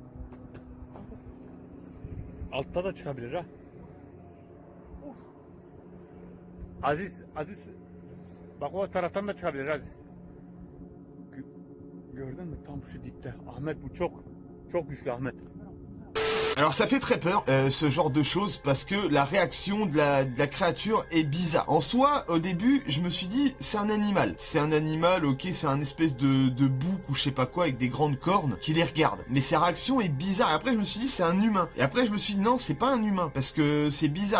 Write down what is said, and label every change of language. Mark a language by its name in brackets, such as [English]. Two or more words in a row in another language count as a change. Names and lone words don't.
[Turkish] Altta da çıkabilir ha. Aziz. Bak o taraftan da çıkabilir Aziz. Gördün mü? Tam şu dipte. Ahmet bu çok güçlü Ahmet. [French] Alors ça fait très peur ce genre de choses parce que la réaction de la créature est bizarre. En soi, au début, je me suis dit c'est un animal. C'est un animal, ok, c'est un espèce de bouc ou je sais pas quoi avec des grandes cornes qui les regarde. Mais sa réaction est bizarre. Et après je me suis dit c'est un humain. Et après je me suis dit non, c'est pas un humain parce que c'est bizarre.